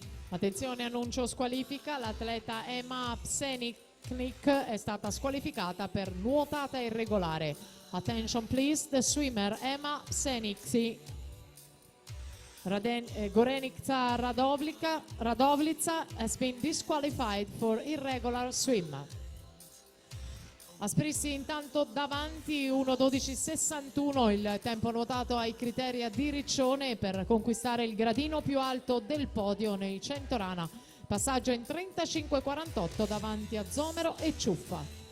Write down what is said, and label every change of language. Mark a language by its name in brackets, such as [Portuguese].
[Italian] Attenzione, annuncio squalifica, l'atleta Emma Pseniknik è stata squalificata per nuotata irregolare. [English] Attention please, the swimmer Emma Pseniknik Gorenica Radovlica has been disqualified for irregular swim. [Italian] Asprissi intanto davanti 1:12:61 il tempo nuotato ai criteri di Riccione per conquistare il gradino più alto del podio nei 100 rana. Passaggio in 35:48 davanti a Zomero e Ciuffa.